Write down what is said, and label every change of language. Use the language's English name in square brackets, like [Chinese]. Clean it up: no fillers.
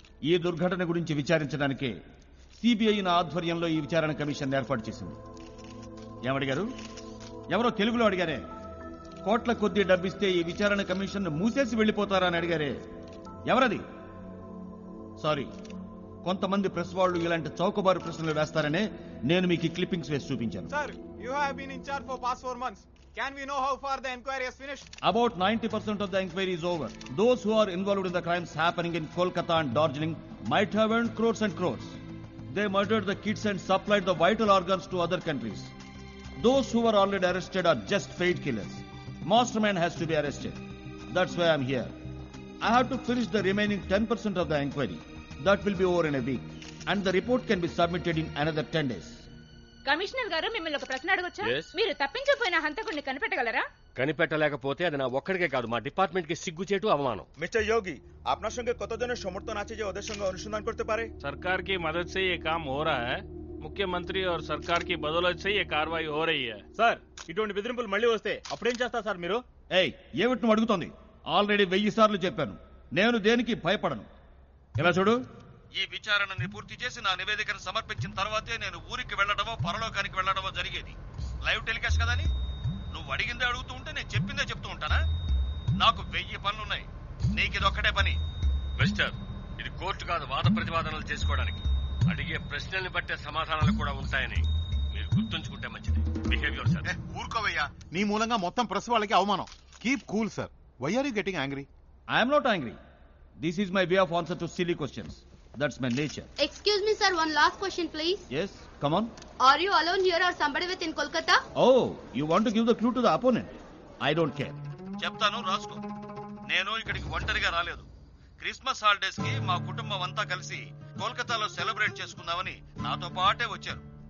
[Telugu] ఈ దుర్ఘటన గురించి విచారించడానికే సిబిఐ ఆధ్వర్యంలో ఈ విచారణ కమిషన్ ఏర్పాటు చేసింది. ఏమడిగారు? ఎవరో తెలుగులో అడిగారే. కోట్ల కొద్దీ డబ్బిస్తే ఈ విచారణ కమిషన్ మూసేసి వెళ్లిపోతారా అని అడిగారే. ఎవరది? సారీ, కొంతమంది ప్రెస్ వాళ్ళు ఇలాంటి చౌకబారు ప్రశ్నలు వేస్తారనే నేను మీకు క్లిప్పింగ్స్ వేసి చూపించాను. [English] Sir, you have been in charge for past 4 months. Can we know how far the inquiry has finished? About 90% of the inquiry is over. Those who are involved in the crimes happening in Kolkata and Darjeeling might have earned crores and crores. They murdered the kids and supplied the vital organs to other countries. Those who were already arrested are just paid killers. Mastermind has to be arrested. That's why I'm here. I have to finish the remaining 10% of the inquiry. That will be over in a week. And the report can be submitted in another 10 days. [Telugu] Commissioner గారు మిమ్మల్ని ఒక ప్రశ్న అడగొచ్చా? మీరు తప్పించిపోయిన హంతకుడిని కనిపెట్టగలరా? కనిపెట్టలేకపోతే అది నా ఒక్కడికే కాదు, మా డిపార్ట్మెంట్ కి సిగ్గుచేటు అవమానం. [Bangla] मिस्टर योगी, আপনার সঙ্গে কতজনের সমর্থন আছে যে ওদের সঙ্গে অনুসন্ধান করতে পারে? [Hindi] सरकार की मदद से ये काम हो रहा है. मुख्यमंत्री और सरकार की बदौलत से ये कार्रवाई हो रही है. [Telugu] సార్, ఇటువంటి బెదిరింపులు మళ్ళీ వస్తే అప్పుడేం చేస్తారు సార్ మీరు? ఏయ్, ఏమిటి నువ్వు అడుగుతోంది? ఆల్రెడీ 1000 సార్లు చెప్పాను, నేను దేనికి భయపడను. ఇలా చూడు, ఈ విచారణని పూర్తి చేసి నా నివేదికను సమర్పించిన తర్వాతే నేను ఊరికి వెళ్లడమో పరలోకానికి వెళ్లడమో జరిగేది. లైవ్ టెలికాస్ట్ కదని నువ్వు అడిగిందే అడుగుతూ ఉంటే నేను చెప్పిందే చెప్తూ ఉంటానా? నాకు 1000 పనులున్నాయి, నీకు ఇది ఒక్కటే పని. మిస్టర్, ఇది కోర్టు కాదు వాద ప్రతివాదనలు చేసుకోవడానికి. అడిగే ప్రశ్నల్ని బట్టే సమాధానాలు కూడా ఉంటాయని మీరు గుర్తుంచుకుంటే మంచిది. [English] Behaviour sir. [Telugu] ఊరుకోవయ్యా, నీ మూలంగా మొత్తం ప్రెస్ వాళ్ళకి అవమానం. [English] Keep cool sir. Why are you getting angry? I'm not angry. This is my way of answer to silly questions. That's my nature. Excuse me, sir. One last question, please. Yes, come on. Are you alone here or somebody with in Kolkata? Oh, you want to give the clue to the opponent? I don't care. [Telugu] చెప్తాను, రాసుకో. నేను ఇక్కడికి ఒంటరిగా రాలేదు. Christmas holidays కి మా కుటుంబం అంతా కలిసి కోల్కతాలో సెలబ్రేట్ చేసుకుందామని నాతో పాటే వచ్చారు.